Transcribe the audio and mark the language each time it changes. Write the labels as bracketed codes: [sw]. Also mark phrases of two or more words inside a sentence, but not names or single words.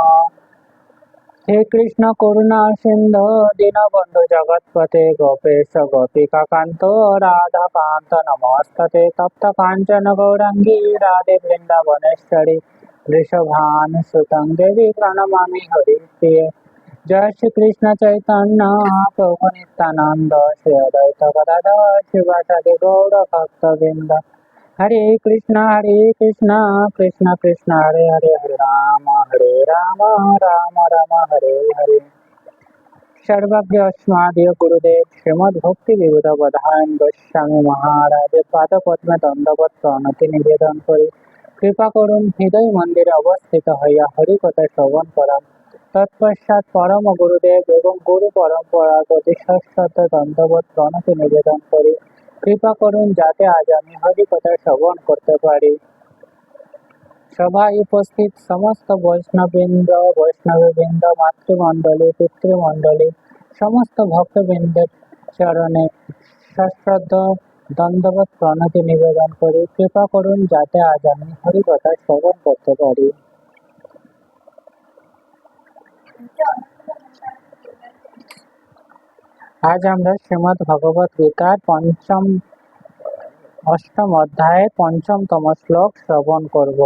[sa] हे कृष्ण करुणा सिंधु दीनबंधु जगत्पते गोपेश गोपिका कांतो राधा कांत नमस्ते तप्त कांचन गौरांगी राधे वृंदावनेश्वरी वृषभानुसुतं देवी प्रणमामि हरिप्रिये। जय श्री कृष्ण चैतन्य प्रभु नित्यानंद श्री अद्वैत गदाधर शिवासादि गौर भक्तवृंद। हरे कृष्ण कृष्ण कृष्ण हरे हरे हरे राम राम राम हरे हरे। [bn] সর্বজ্ঞ অস্মদীয় গুরুদেব শ্রীমদ্ ভক্তি বিবুধ বধায়ন গোস্বামী মহারাজ পাদ পদ্মে দণ্ডবত প্রণতি নিবেদন করি কৃপা করুন হৃদয় মন্দির অবস্থিত হইয়া হরিকথা শ্রবণ করান। তৎপশ্চাৎ পরম গুরুদেব এবং গুরু পরম্পরা প্রতি সশ্রদ্ধ দণ্ডবত প্রণতি নিবেদন করি कृपा করুন যাতে আজ আমি হরিকথা শ্রবণ করতে পারি। সভায় উপস্থিত সমস্ত বৈষ্ণববৃন্দ বৈষ্ণববৃন্দ মাতৃমণ্ডলী পিতৃমণ্ডলী সমস্ত ভক্তবৃন্দের চরণে সশ্রদ্ধ দণ্ডবত প্রণতি নিবেদন করি কৃপা করুন যাতে আজ আমি হরিকথা শ্রবণ করতে পারি। আজ আমরা শ্রীমদ্ ভগবত গীতার অষ্টম অধ্যায়ে পঞ্চমতম শ্লোক শ্রবণ করব।